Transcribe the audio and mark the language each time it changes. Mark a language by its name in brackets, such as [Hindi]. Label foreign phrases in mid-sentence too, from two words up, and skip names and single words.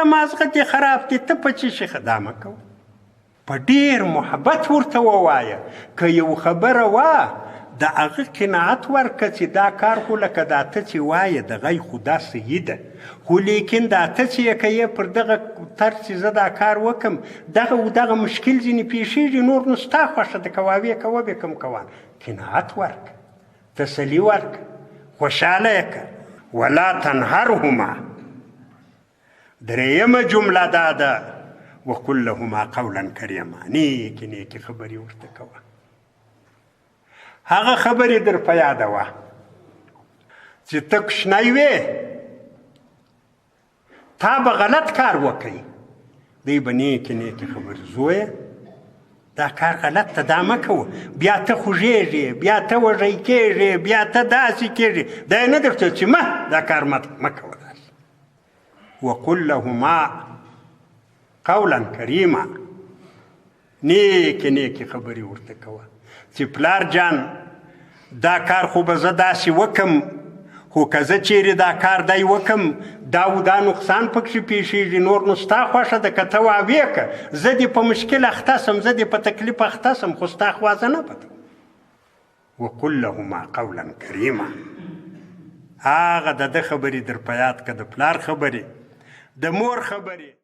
[Pashto] مازغه دې خراب دي ته په څه شي دا مه کوه په ډېر محبت ورته ووایه که یو خبره وه د هغه قناعت ورکړه چې دا کار خو لکه دا ته چې وایه دغه خو دا صحیح ده خو لیکن دا ته چې یې که یې پر دغه طرز چې زه دا کار وکم دغه مشکل ځینې پیښېږي نور نو ستا خوښه ده که واوې کوه به کوم کوه قناعت ورکړه تسلي ورکړه خوشحاله یې کړه [Arabic] ولا تنهرهما [Pashto] درېیمه جمله دا ده [Arabic] وقل لهما قولا کریما [Pashto] نیکې نیکې خبرې ورته کوه هغه خبرې در په یاده وه چې ته کوشنی وې تا به غلط کار وکړي دی به نیکې نیکې خبرې زویه دا کار غلط ته دا مه کوه بیا ته خوږېږې بیا ته وږی کېږې بیا ته داسې کېږې دا یې نه درته چې دا کار مه کوه [Arabic] وقل لهما قولا کریما [Pashto] نیکې نیکې خبرې ورته کوه چې پلار جان دا کار خو به زه داسې وکم خو که زه چیرې دا کار دی وکم دا نقصان پکښې پیښېږي نور نو ستا خوښه ده که ته واوې که زه دې په مشکل اخته سم زه دې په تکلیف اخته سم خو ستا خوا زه نه بدم [Arabic] وقل لهما قولا کریما [Pashto] هغه د ده خبرې در په یاد که د پلار خبرې د مور خبرې